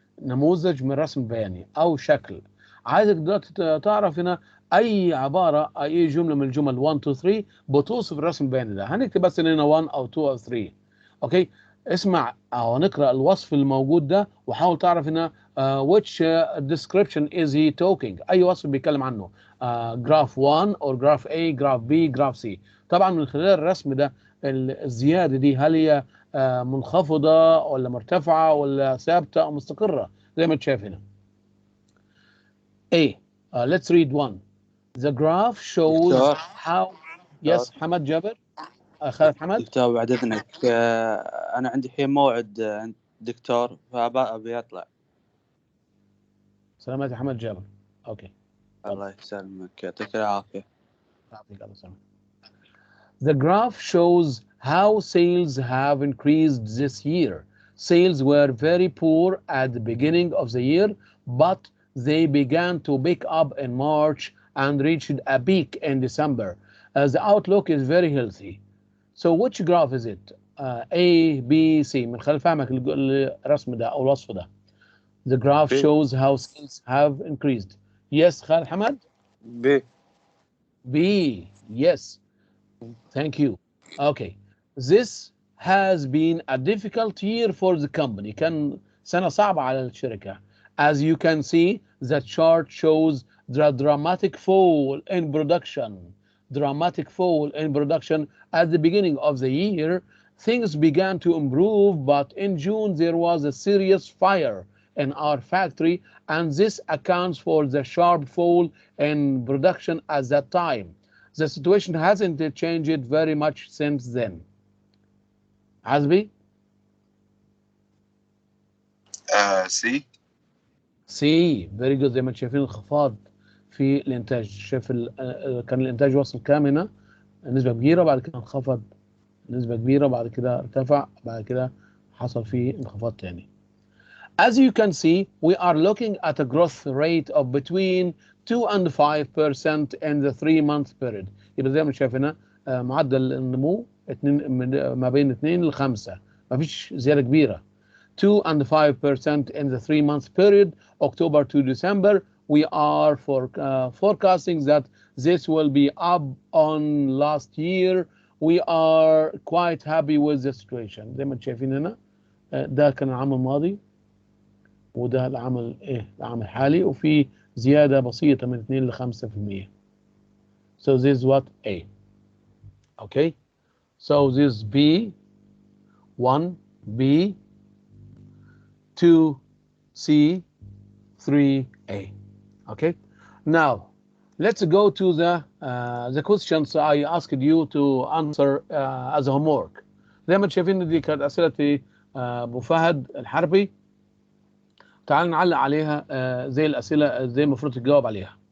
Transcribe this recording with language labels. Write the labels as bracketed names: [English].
[Arabic] نموذج من رسم بياني أو شكل. عايزك دلوقتي تعرف هنا أي عبارة أي جملة من الجمل 1 2 3 بتوصف الرسم البياني ده. هنكتب بس هنا 1 أو 2 أو 3. اوكي اسمع او نقرا الوصف الموجود ده وحاول تعرف هنا [English] which description is he talking. [Arabic] اي وصف بيتكلم عنه [English] graph 1 or graph A graph B graph C. [Arabic] طبعا من خلال الرسم ده الزياده دي هل هي منخفضه ولا مرتفعه ولا ثابته او مستقره زي ما انت شايف هنا. [English] A let's read one. The graph shows [Arabic] دكتور. [English] how yes حمد جابر خالد حمد. [Arabic] دكتور بعد اذنك انا عندي الحين موعد عند دكتور فابي اطلع. سلامات يا حمد جابر. اوكي الله يسلمك يعطيك العافيه. يعطيك الف سلامة. [English] The graph shows how sales have increased this year. Sales were very poor at the beginning of the year, but they began to pick up in March and reached a peak in December. The outlook is very healthy. So which graph is it? A, B, C. [Arabic] من خلال فهمك الرسم ده أو الوصف ده. [English] The graph shows how sales have increased. Yes, Khalid Hamad? B. B, yes. Thank you. Okay. This has been a difficult year for the company. [Arabic] كان سنة صعبة على الشركة. [English] As you can see, the chart shows the dramatic fall in production. Dramatic fall in production at the beginning of the year. Things began to improve, but in June there was a serious fire in our factory, and this accounts for the sharp fall in production at that time. The situation hasn't changed very much since then. [Arabic] عزبي؟ [English] C. C. Very good. [Arabic] زي ما انتم شايفين انخفاض في الانتاج. شايف كان الانتاج وصل كام هنا؟ نسبة كبيرة بعد كده انخفض نسبة كبيرة بعد كده ارتفع بعد كده حصل فيه انخفاض تاني. [English] As you can see, we are looking at a growth rate of between 2 and 5% in the 3-month period. [Arabic] يبقى زي ما شايف هنا معدل النمو ما بين 2 ل 5 ما فيش زيادة كبيرة. [English] 2 and 5% in the 3-month period, October to December. We are forecasting that this will be up on last year. We are quite happy with the situation. [Arabic] زي ما انتم شايفين هنا ده كان العام الماضي وده العام العام الحالي وفي زيادة بسيطة من 2 ل 5%. [English] So this is what A. Okay. So this is B, 1, B, 2, C, 3, A. Okay. Now let's go to the questions I asked you to answer as a homework. [Arabic] زي ما انتم شايفين دي كانت أسئلة أبو فهد الحربي. تعال نعلق عليها زي الأسئلة زي المفروض تجاوب عليها.